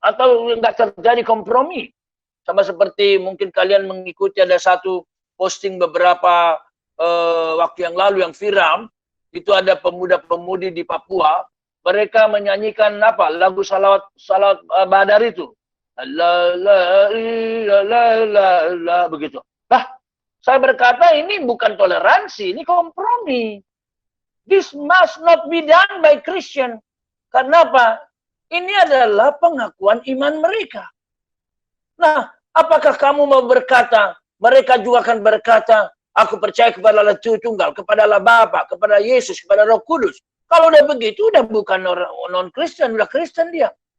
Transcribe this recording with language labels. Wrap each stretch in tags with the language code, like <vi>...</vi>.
<id>Atau enggak terjadi kompromi? Sama seperti mungkin kalian mengikuti ada satu posting beberapa waktu yang lalu yang viral, itu ada pemuda-pemudi di Papua, mereka menyanyikan lagu salawat badar itu. La begitu. Saya berkata ini bukan toleransi, ini kompromi.</id> <en>This must not be done by Christian.</en> <id>Kenapa? Ini adalah pengakuan iman mereka. Nah, apakah kamu mau berkata, mereka juga akan berkata, aku percaya kepada Allah Tunggal, kepada Allah Bapa, kepada Yesus, kepada Roh Kudus. Kalau udah begitu, udah bukan non-Kristen, udah Kristen dia.</id>